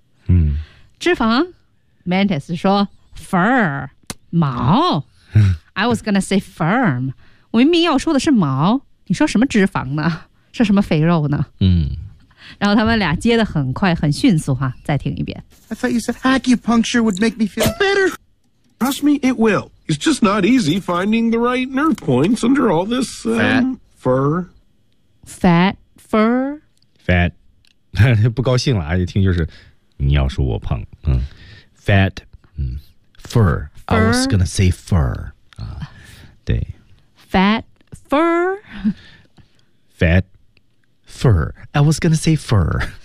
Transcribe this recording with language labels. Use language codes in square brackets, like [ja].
[zh] 嗯。脂肪 ，Mantis 说 ，fur， 毛。 [en] I was gonna say firm， [zh] 我明明要说的是毛，你说什么脂肪呢？是什么肥肉呢？嗯。然后他们俩接的很快，很迅速哈。再听一遍。 [en] I thought you said acupuncture would make me feel better. Trust me, it will. It's just not easy finding the right nerve points under all this fur. Fat, fur. Fat. [zh] 不高兴了，一听就是你要说我胖。 [en] 嗯 ，fat. 嗯 fur, ，fur. I was gonna say fur. 啊，对。 Fat, fur. Fat, fur. I was gonna say fur.